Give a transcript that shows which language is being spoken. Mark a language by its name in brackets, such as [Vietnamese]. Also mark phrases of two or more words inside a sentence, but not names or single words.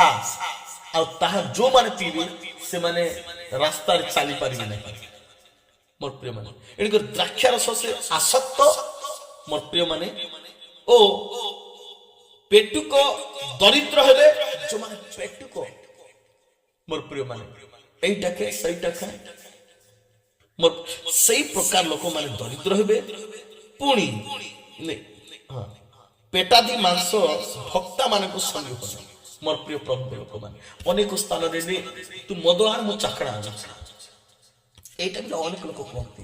[Odia] ଆଉ ତାହା ଯୋଉମାନେ ପିଇବେ ସେମାନେ ରାସ୍ତାରେ ଚାଲି ପାରିବେ ନାହିଁ। ମୋର ପ୍ରିୟ ମାନେ ଏଣିକି ଦ୍ରାକ୍ଷାରସ ସେ ଆସକ୍ତ ମୋର ପ୍ରିୟ ମାନେ, ଓ ପେଟୁକ ଦରିଦ୍ର ହେବେ, ଯୋଉମାନେ ପେଟୁକ ମୋର ପ୍ରିୟ ମାନେ ଏଇଟା ଖାଏ ସେଇଟା ଖାଏ, ସେଇ ପ୍ରକାର ଲୋକମାନେ ଦରିଦ୍ର ହେବେ। ପୁଣି ପେଟାଧୀ ମାଂସ ଭକ୍ତା ମାନଙ୍କୁ ସଙ୍ଗୀ ହୁଅ ନାହିଁ। ମୋର ପ୍ରିୟ ପ୍ରଭୁଙ୍କ ଲୋକମାନେ ଅନେକ ସ୍ଥାନରେ ତୁ ମଦ ଆଣ ମୁଁ ଚାଖଣା ଆଣୁଛି, এইটা ବି ଅନେକ ଲୋକ କୁହନ୍ତି।